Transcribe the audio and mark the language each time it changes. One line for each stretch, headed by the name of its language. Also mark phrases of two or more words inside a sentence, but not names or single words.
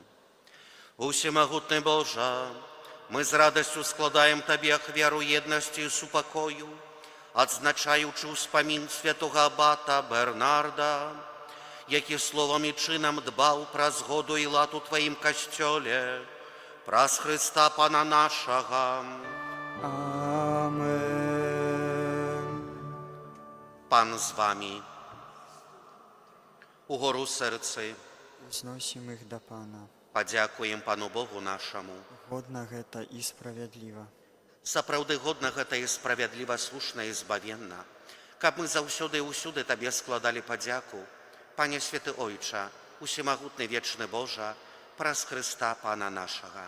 Belarusian: Усемагутны Божа, мы з радасцю складаем Табе ахвяру еднасці і супакою, адзначаючы ўспамін святога абата Бернарда, які словам і чынам дбаў пра згоду і лад у Тваім касцёле, праз Хрыста Пана нашага. Амен.
Polish: Pan z wami.
Belarusian: Угору серцы, Узносім іх да Пана. падзякуем Пану Богу нашаму. Годна гэта і справядліва. Сапраўды годна гэта і справядліва, слушна і збавенна, каб мы заўсёды і ўсюды Табе складалі падзяку, Пане Святы Ойча, усемагутны вечны Божа, праз Хрыста Пана нашага.